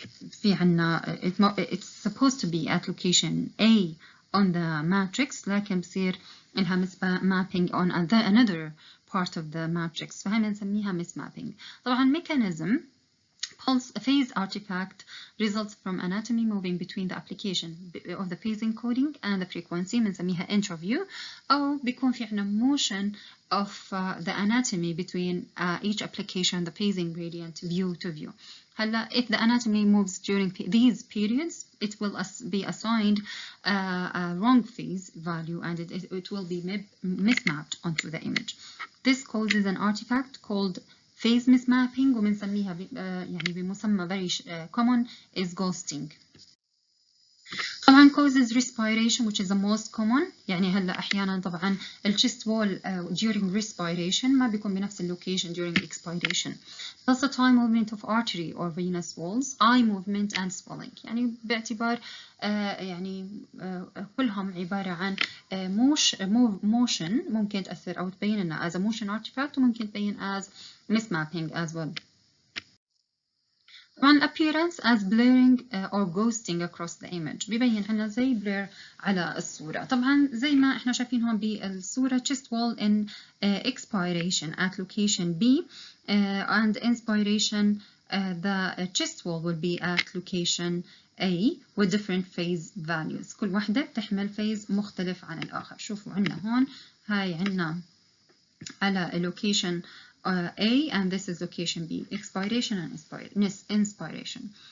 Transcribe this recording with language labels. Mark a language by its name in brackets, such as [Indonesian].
[Arabic] في عنا [English] it's supposed to be at location A on the matrix، [Arabic] لكن بصير إنها مس [English] mapping on another part of the matrix، [Arabic] فهي بنسميها [English] mismapping. [Arabic] طبعا [English] mechanism pulse phase artifact results from anatomy moving between the application of the phase encoding and the frequency [Arabic] بنسميها [English] intraview، [Arabic] أو بيكون في عنا [English] motion of the anatomy between each application, the phasing gradient view to view. هلا if the anatomy moves during these periods it will be assigned a wrong phase value and it will be mismapped onto the image. This causes an artifact called phase mismapping [Arabic] وبنسميها يعني بمسمى [English] very common is ghosting. طبعا causes respiration which is the most common. [Arabic] يعني هلا احيانا طبعا ال [English] chest wall during respiration [Arabic] ما بيكون بنفس اللوكيشن [English] during expiration. Pulsatile movement of artery or venous walls, eye movement and swelling. [Arabic] يعني باعتبار يعني كلهم عبارة عن motion ممكن تأثر أو تبين لنا [English] as a motion artifact [Arabic] وممكن تبين [English] as mismapping as well. [Arabic] طبعا [English] appearance as blurring or ghosting across the image [Arabic] بيبين لنا زي [English] blur [Arabic] على الصورة. طبعا زي ما احنا شايفين هون بالصورة [English] chest wall in expiration at location B and inspiration the chest wall will be at location A with different phase values. [Arabic] كل واحدة بتحمل phase مختلف عن الآخر. شوفوا عنا هون هاي عنا على [English] location A and this is location B, expiration and inspiration.